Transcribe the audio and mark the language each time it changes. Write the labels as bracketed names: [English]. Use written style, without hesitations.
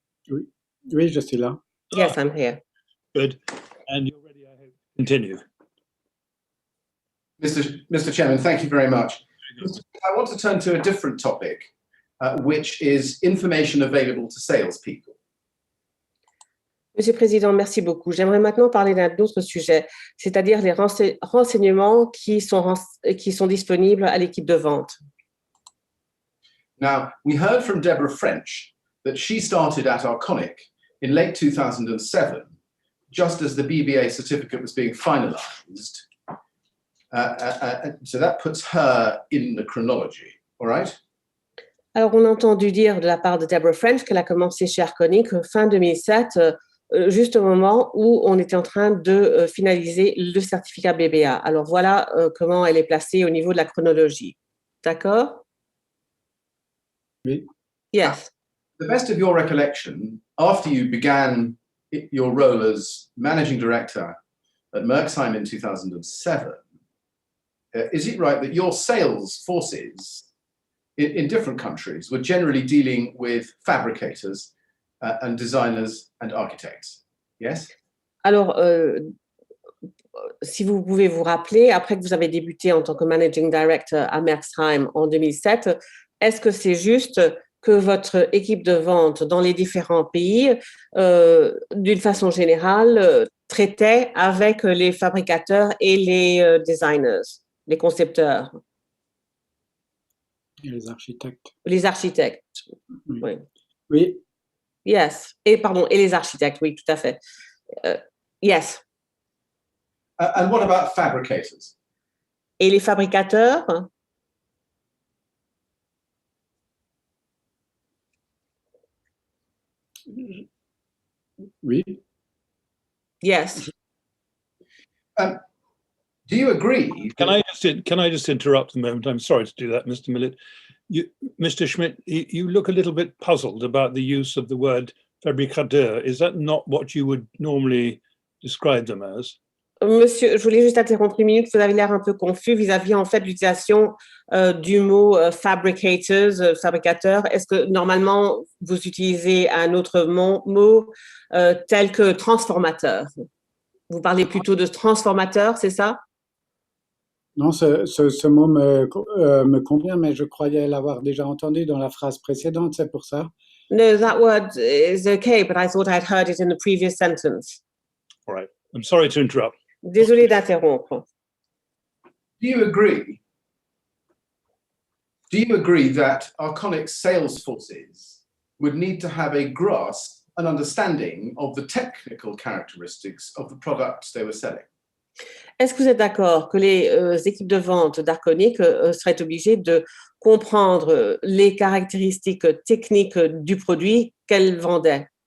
[French] Oui, je suis là. [English] Yes, I'm here. Good. And you're ready, I hope. Continue. Mr. Chairman, thank you very much. I want to turn to a different topic, which is information available to salespeople. [French] Monsieur le Président, merci beaucoup. J'aimerais maintenant parler d'un autre sujet, c'est-à-dire les renseignements qui sont disponibles à l'équipe de vente. [English] Now, we heard from Deborah French that she started at Arconic in late 2007, just as the BBA certificate was being finalized. So that puts her in the chronology, all right? [French] Alors, on a entendu dire de la part de Deborah French qu'elle a commencé chez Arconic fin 2007, juste au moment où on était en train de finaliser le certificat BBA. Alors, voilà comment elle est placée au niveau de la chronologie. D'accord? Oui. [English] Yes. The best of your recollection, after you began your role as managing director at Merxheim in 2007, is it right that your sales forces in different countries were generally dealing with fabricators and designers and architects? Yes? [French] Alors, si vous pouvez vous rappeler, après que vous avez débuté en tant que managing director à Merxheim en 2007, est-ce que c'est juste que votre équipe de vente dans les différents pays, d'une façon générale, traitait avec les fabricateurs et les designers, les concepteurs? Et les architectes. Les architectes, Oui. oui. Oui. [English] Yes. [French] Et les architectes, oui, tout à fait. [English] Yes. And what about fabricators? [French] Et les fabricateurs? Oui. [English] Yes. Do you agree? Can I just interrupt a moment? I'm sorry to do that, Mr. Millett. Mr. Schmidt, you look a little bit puzzled about the use of the word fabricateur. Is that not what you would normally describe them as? [French] Monsieur, je voulais juste interrompre une minute. Vous avez l'air un peu confus vis-à-vis en fait de l'utilisation du mot fabricators, fabricateur. Est-ce que normalement vous utilisez un autre mot tel que transformateur? Vous parlez plutôt de transformateur, c'est ça? Non, ce mot me convient, mais je croyais l'avoir déjà entendu dans la phrase précédente, c'est pour ça. [English] No, that word is okay, but I thought I'd heard it in the previous sentence. All right. I'm sorry to interrupt. [French] Désolée d'interrompre. [English] Do you agree? Do you agree that Arconic's sales forces would need to have a grasp and understanding of the technical characteristics of the products they were selling? [French] Est-ce que vous êtes d'accord que les équipes de vente d'Arconic seraient obligées de comprendre les caractéristiques techniques du produit qu'elles vendaient?